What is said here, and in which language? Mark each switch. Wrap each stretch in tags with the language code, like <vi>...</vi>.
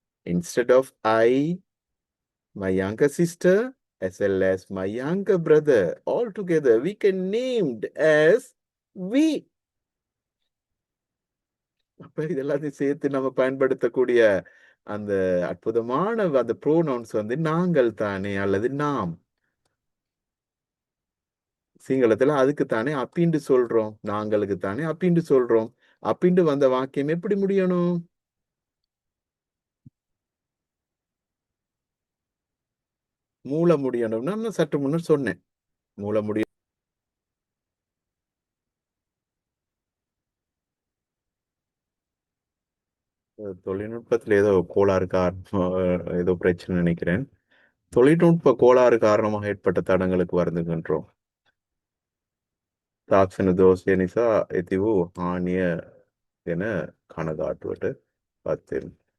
<en>Instead of I, my younger sister, as well as my younger brother, all together we can named as we.</en> <ta>அப்ப இதெல்லாத்தையும் சேர்த்து நம்ம பயன்படுத்தக்கூடிய அந்த அற்புதமான அந்த ப்ரோனவுன்ஸ் வந்து நாங்கள் தானே அல்லது நாம். சிங்களத்துல அதுக்கு தானே அப்பின்னு சொல்றோம், நாங்களுக்கு தானே அப்பின்னு சொல்றோம். அப்பின்னு வந்த வாக்கியம் எப்படி முடியணும்? மூல முடியணும்னா நான் சற்று முன்னர் சொன்னேன். மூல முடிய தொழில்நுட்பத்தில் ஏதோ கோளாறு காரணம், ஏதோ பிரச்சனை நினைக்கிறேன். தொழில்நுட்ப கோளாறு காரணமாக ஏற்பட்ட தடங்களுக்கு வருந்துகின்றோம்.</ta> <si>තාක්ෂණ දෝෂය නිසා ඇති වූ හානිය ගැන කනගාටුවට පත් වෙමි.</si>